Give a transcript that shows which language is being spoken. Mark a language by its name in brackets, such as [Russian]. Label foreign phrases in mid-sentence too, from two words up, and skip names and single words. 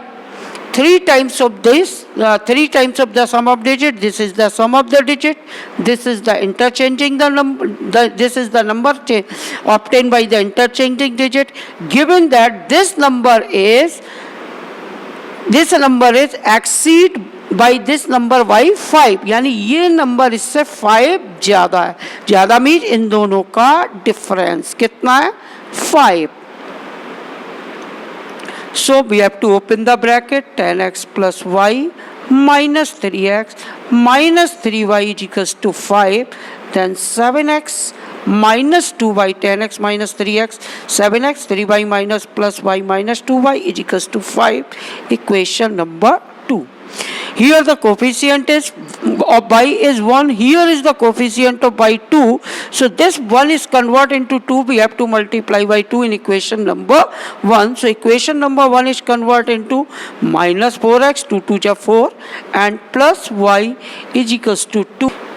[English] 3 times of this, 3 times of the sum of digit. This is the sum of the digit. This is the interchanging the number. This is the number obtained by the interchanging digit. Given that this number is exceed by this number y 5, [Hindi] यानी ये नंबर इससे 5 ज़्यादा है. ज़्यादा मीन्स इन दोनों का डिफरेंस कितना है? 5. [English] So we have to open the bracket. 10x plus y minus 3x minus 3y is equals to 5. Then 7x minus 2y, 10x minus 3x, 7x, 3y minus plus y minus 2y is equals to 5. Equation number 2. Here the coefficient is of y is 1. Here is the coefficient of y 2. So this 1 is converted into 2. We have to multiply by 2 in equation number 1. So equation number 1 is converted into minus 4x, 2 2 is 4, and plus y is equals to 2.